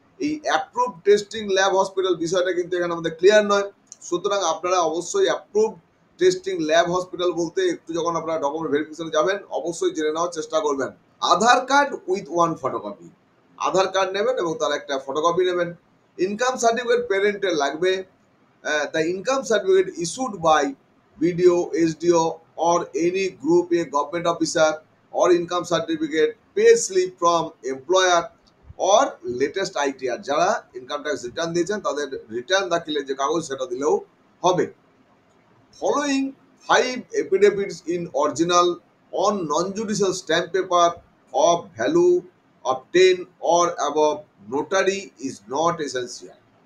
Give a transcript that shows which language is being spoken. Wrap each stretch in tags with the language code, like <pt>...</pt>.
<bn>এই approve testing lab hospital বিষয়টা কিন্তু এখানে আমাদের ক্লিয়ার নয়, সুতরাং আপনারা অবশ্যই অ্যাপ্রুভ টেস্টিং ল্যাব হসপিটাল বলতে একটু যখন আপনারা ডকুমেন্ট ভেরিফিকেশনে যাবেন অবশ্যই জেনে নেওয়ার চেষ্টা করবেন। আধার card</bn> <en>with one photocopy,</en> <bn>Aadhaar card নেবেন এবং তার একটা ফটোকপি নেবেন। ইনকাম সার্টিফিকেট পেরেন্টের লাগবে।</bn> <en>The income certificate issued by BDO, SDO or any group A government officer, or income certificate, pay slip from employer or latest ITR।</en> <bn>যারা income tax return দিয়েছেন তাদের return দাখিলের যে কাগজ সেটা দিলেও হবে।</bn> <en>Following 5 affidavits in original on non judicial stamp paper of value of 10 or above notary is not essential.</en>